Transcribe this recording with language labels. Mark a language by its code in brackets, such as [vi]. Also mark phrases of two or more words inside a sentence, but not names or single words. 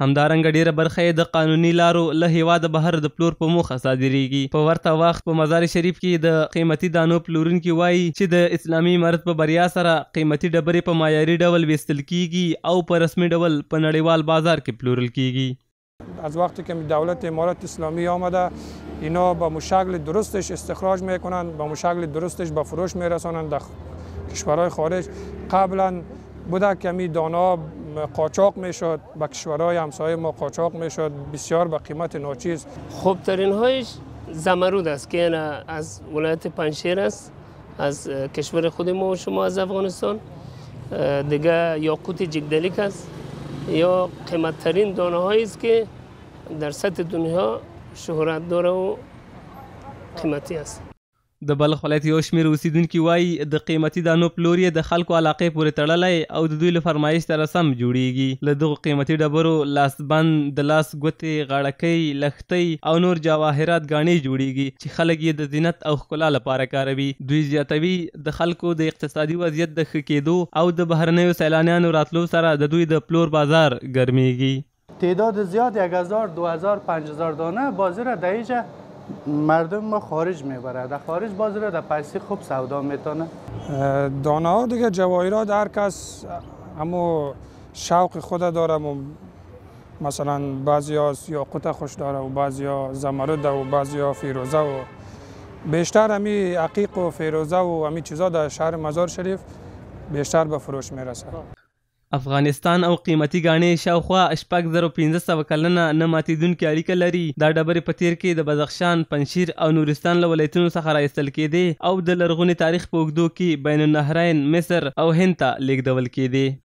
[ps] همدارنګه ډیره برخه یې د قانوني لارو له هیواده بهر د پلور په موخه صادریږي. په ورته وخت په مزار شریف کې د قیمتي دانو پلورونکي وایي چې د اسلامي امارت په بریا سره قیمتي ډبرې په معیاري ډول ویستل کیږي او په رسمي ډول په نړیوال بازار کې پلورل کیږي. [fa] از وقتی که دولت امارات اسلامی آمده اینا با مشکل درستش استخراج میکنند، با مشکل درستش به فروش میرسانند در کشورهای خارج. قبلا بوده که می دانا قاچاق میشد، به کشورهای همسایه ما قاچاق میشد بسیار به قیمت ناچیز. خوبترین هایش زمرود است که از ولایت پنجشیر است، از کشور خود ما و شما از افغانستان. دیگه یاقوت جگدلیک است یا قیمتترین دانه هایی است که در سطح دنیا شهرت داره و قیمتی است. [ps] د بلخ ولایت یو شمېر اوسیدونکي وایي د قیمتي دانو پلور یې د خلکو علاقې پورې تړلی او د دوی له فرمایش سره سم جوړیږي. له دغو قیمتي ډبرو لاسبند، د لاس ګوتې، غاړکۍ، لښتۍ او نور جواهرات ګاڼې جوړیږي چې خلک یې د زینت او ښکلا لپاره کاروي. دوی زیاتوي د خلکو د اقتصادي وضعیت د ښه کېدو او د بهرنیو سیلانیانو راتلو سره د دوی د پلور بازار ګرمیږي. [fa] تعداد زیاد 1000 2000 5000 دانه بازی را در اینجا مردم ما خارج میبره، در خارج بازی را در پیسی خوب سودا میتونه. دانه ها دیگه جواهرات هر کس همو شوق خود داره. مثلا بعضی ها یاقوت خوش داره و بعضی ها زمرد و بعضی ها فیروزه و بیشتر همی عقیق و فیروزه و همی چیزا در شهر مزار شریف بیشتر به فروش میرسه. [ps] افغانستان او قیمتي ګاڼې شاوخوا 6500 کلنه نه ماتېدونکې اړیکه لري. دا ډبرې په تیر کې د بدخشان، پنجشیر او نورستان له ولایتونو څخه راایستل کېدې او د لرغوني تاریخ په اوږدو کې بین النهرین، مصر او هند ته لیږدول کېدې.